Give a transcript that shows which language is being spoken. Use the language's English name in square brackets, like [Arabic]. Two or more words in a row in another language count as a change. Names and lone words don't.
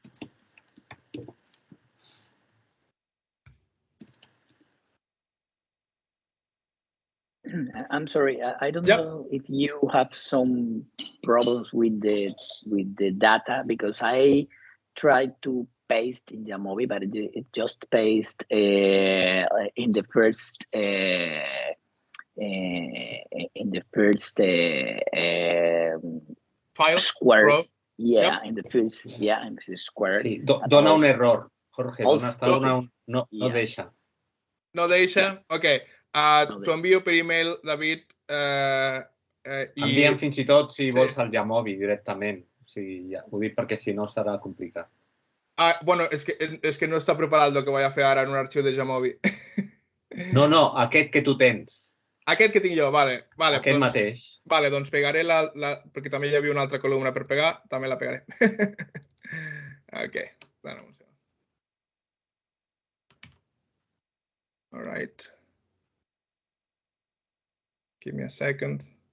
[English] I'm sorry, I don't know if you have some problems with the data, because I tried to paste in Jamovi, but it just pasted in the first file square. Row. Yeah, in the first square. [Catalan] Sí, dona un error, Jorge. No deixa. No deixa? Ok. T'ho envio per email, David. Envia'm fins i tot, si vols, al Jamovi directament. O sigui, ja, ho dic perquè si no estarà complicat. Bueno, es que no està preparat el que vaig a fer ara en un arxiu de Jamovi. No, aquest que tu tens. Aquest que tinc jo, vale. Aquest mateix. Vale, doncs pegaré perquè també hi havia una altra columna per pegar, també la pegaré. Ok, dona un segon. [English] All right. Give me a second.